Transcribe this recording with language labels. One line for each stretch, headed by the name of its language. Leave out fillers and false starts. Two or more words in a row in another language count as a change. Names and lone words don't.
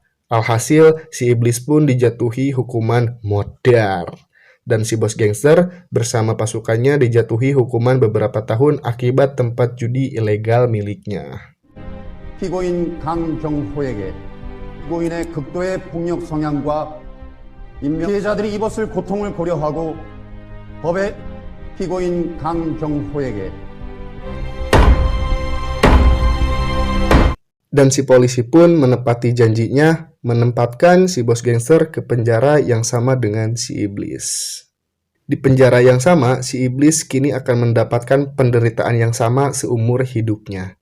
Indonesian: Alhasil, si iblis pun dijatuhi hukuman modar. Dan si bos gangster bersama pasukannya dijatuhi hukuman beberapa tahun akibat tempat judi ilegal miliknya.
Korean: 피고인 강경호에게 피고인의 극도의 폭력 성향과 피해자들이 입었을 고통을 고려하고 법의 피고인 강경호에게
Indonesian: Dan si polisi pun menepati janjinya menempatkan si bos gangster ke penjara yang sama dengan si iblis. Di penjara yang sama, si iblis kini akan mendapatkan penderitaan yang sama seumur hidupnya.